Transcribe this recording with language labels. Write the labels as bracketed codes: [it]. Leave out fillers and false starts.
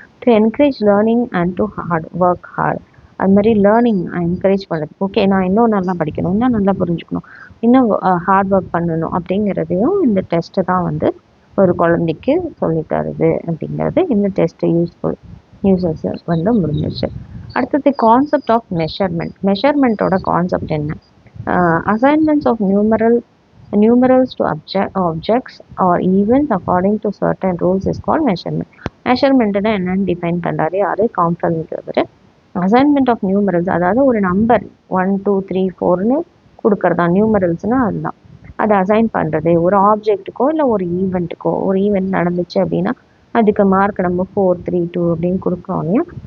[en] To encourage learning and to work hard. [ta] அது மாதிரி learning encourage பண்ணுறதுக்கு, ஓகே நான் இன்னும் நல்லா படிக்கணும், இன்னும் நல்லா புரிஞ்சுக்கணும், இன்னும் ஹார்ட் ஒர்க் பண்ணணும் அப்படிங்கிறதையும் இந்த டெஸ்ட்டு தான் வந்து ஒரு குழந்தைக்கு சொல்லித்தருது அப்படிங்கிறது இந்த டெஸ்ட்டு யூசஸ் வந்து முடிஞ்சிருச்சு. அடுத்தது கான்செப்ட் ஆஃப் மெஷர்மெண்ட். மெஷர்மெண்ட்டோட கான்செப்ட் என்ன, [en] Assignments of numerals to objects or events according to certain rules is called measurement. [ta] மெஷர்மெண்ட்னா என்னன்னு டிஃபைன் பண்ணுறாரு யார், காம்ப்ளங்கிறவர். அசைன்மெண்ட் ஆஃப் நியூமரல்ஸ், அதாவது ஒரு நம்பர் 1 2 3 4ன்னு கொடுக்கறதா நியூமரல்ஸ்னால் அதுதான். அதை அசைன் பண்ணுறது ஒரு ஆப்ஜெக்ட்டுக்கோ இல்லை ஒரு ஈவெண்ட்டுக்கோ. ஒரு ஈவெண்ட் நடந்துச்சு அப்படின்னா அதுக்கு மார்க் நம்ம 4 3 2 அப்படின்னு கொடுக்குறோம் இல்லையா.